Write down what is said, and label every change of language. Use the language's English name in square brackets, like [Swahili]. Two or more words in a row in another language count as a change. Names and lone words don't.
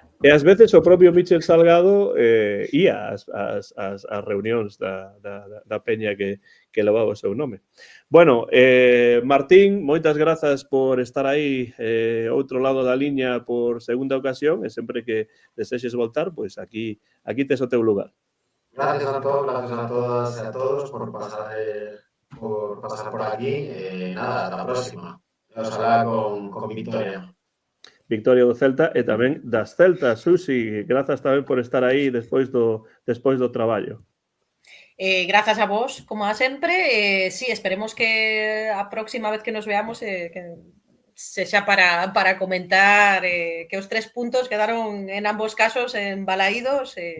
[Galician] E ás veces o propio Michel Salgado ia ás reunións da peña que levaba o seu nome. Bueno, Martín, moitas grazas por estar aí outro lado da liña por segunda ocasión, e sempre que desexes voltar, pois aquí tes o teu lugar. [Spanish] Gracias a todos, gracias a todas y a todos por pasar por aquí. Nada, hasta la próxima. Ojalá con victoria. [Galician] Victoria do Celta e tamén das Celtas. Susi, grazas tamén por estar aí despois do traballo. Grazas a vos, como a sempre. Sí, esperemos que a próxima vez que nos veamos que sexa para comentar que os 3 puntos quedaron en ambos casos embalaídos.